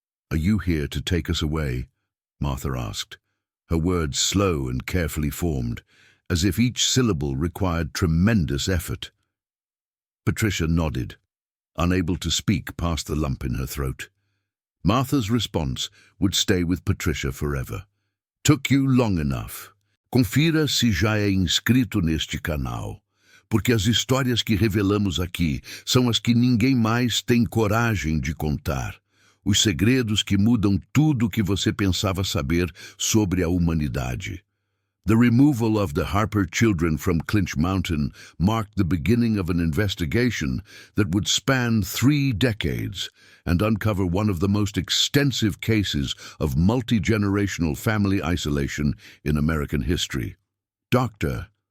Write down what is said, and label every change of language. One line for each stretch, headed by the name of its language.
English: "Are you here to take us away?" Martha asked, her words slow and carefully formed, as if each syllable required tremendous effort. Patricia nodded, unable to speak past the lump in her throat. Martha's response would stay with Patricia forever. "Took you long enough.
Portuguese: Confira se já é inscrito neste canal, porque as histórias que revelamos aqui são as que ninguém mais tem coragem de contar. Os segredos que mudam tudo o que você pensava saber sobre a humanidade."
English: The removal of the Harper children from Clinch Mountain marked the beginning of an investigation that would span 3 decades and uncover one of the most extensive cases of multi-generational family isolation in American history. Dr.